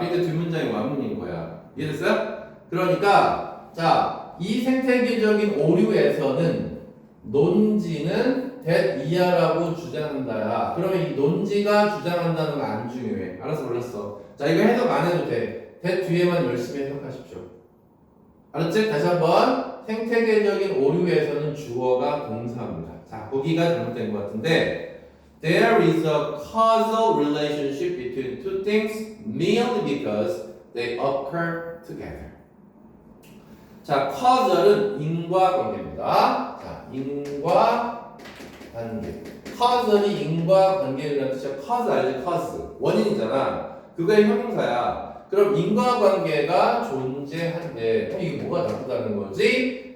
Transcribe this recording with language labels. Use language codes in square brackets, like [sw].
[ko] 그러니까 뒷문장이 완문인 거야. 이해됐어요? 그러니까 자, 이 생태계적인 오류에서는 논지는 that 이하라고 주장한다야. 그러면 이 논지가 주장한다는 건 안 중요해. 알았어, 몰랐어. 자, 이거 해석 안 해도 돼. that 뒤에만 열심히 해석하십시오. 알았지? 다시 한번. 생태계적인 오류에서는 주어가 동사입니다. 자, 거기가 잘못된 것 같은데 [en] there is a causal relationship between two things merely because they occur together. [ko] 자, causal은 인과관계입니다. 자, 인과관계. causal이 인과관계라는 뜻이야. cause 알지? cause. 원인이잖아. 그거의 형용사야. 그럼 인과관계가 존재한데 이게 뭐가 나쁘다는 거지?